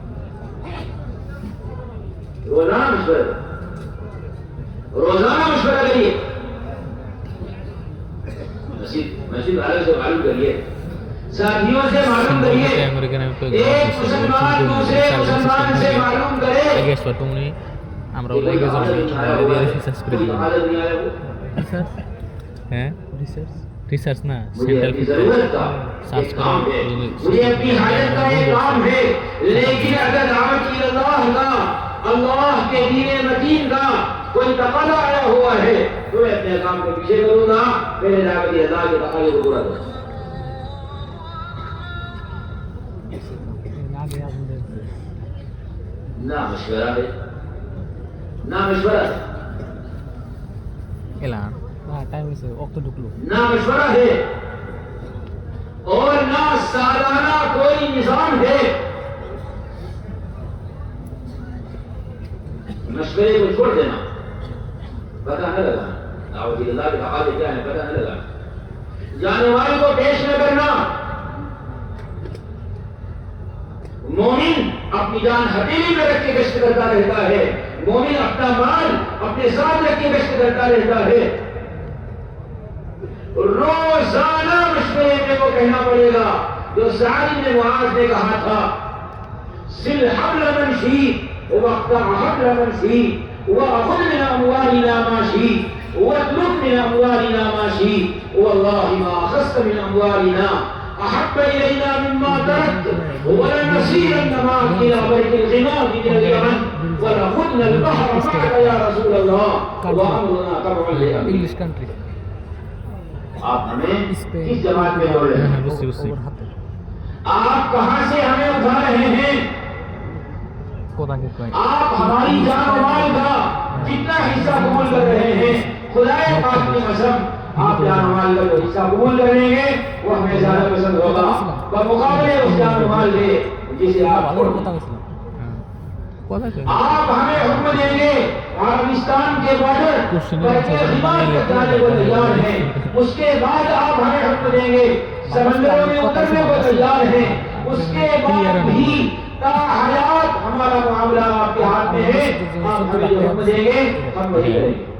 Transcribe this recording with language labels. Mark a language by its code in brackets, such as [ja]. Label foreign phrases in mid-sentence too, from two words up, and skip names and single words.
[ur] روزانہ مشورہ کریے. مسجد والوں سے معلوم کریے، ساتھیوں سے معلوم کریے، ایک مسلمان دوسرے مسلمان سے معلوم کرے. [bn] আমরা লেগে যাবো রিসার্চ করে দিলাম রিসার্চ না [en] central search [bn] করে [ur] مجھے اپنی حاجت کا یہ کام ہے، لیکن اگر دعوت اللہ کے دین متین کا کوئی تقاضا آیا ہوا ہے تو میں اپنے کام کو پیچھے کروں گا، میرے دعوت اللہ کے تقاضے کو پورا کروں گا. نہ مشورہ ہے [bn] এলান টাইম হয়েছে অক্ত ঢুকলো [ur] نہ مشورہ ہے اور نہ سالانہ کوئی نظام ہے. مشورے کو چھوڑ دینا، پتہ نہ لگانا دعوت اللہ کے تقاضے کیا ہیں پتہ نہ لگانا، جانے والے کو پیش نہ کرنا. مومن اپنی جان ہتھیلی میں رکھ کے گشت کرتا رہتا ہے، مومن اپنا مال اپنے ساتھ رکھ کے گشت کرتا رہتا ہے. روزانہ مشورے میں وہ کہنا پڑے گا جو سعد بن معاذ نے کہا تھا، [ar] سل حبل من شئت واقطع حبل من شئت وخذ من اموالنا ما شئت واطلب من اموالنا ما شئت والله ما اخذت من اموالنا احب الينا مما تركت ولنسيرن معك الى بيت الغمام من اليمن ولخذنا البحر معك يا رسول الله وامرنا طبعا لامرك. [en] English country [ur] آپ ہمیں کس جماعت میں جوڑ رہے ہیں؟ آپ کہاں سے ہمیں اٹھا رہے ہیں؟ آپ ہماری جان و مال کا کتنا حصہ قبول کر رہے ہیں؟ خدائے پاک کی قسم آپ جان و مال کا جو حصہ قبول کریں گے وہ ہمیں زیادہ پسند ہوگا بمقابلے اس جان و مال کے جسے آپ آپ ہمیں حکم دیں گے عربستان کے بارڈر پر خدمات کرنے کو تیار ہیں، اس کے بعد آپ ہمیں حکم دیں گے سمندروں میں اترنے کو تیار ہیں، اس کے بعد بھی تا حیات ہمارا معاملہ آپ کے ہاتھ میں ہے، آپ ہمیں جو حکم دیں گے ہم وہی کریں گے.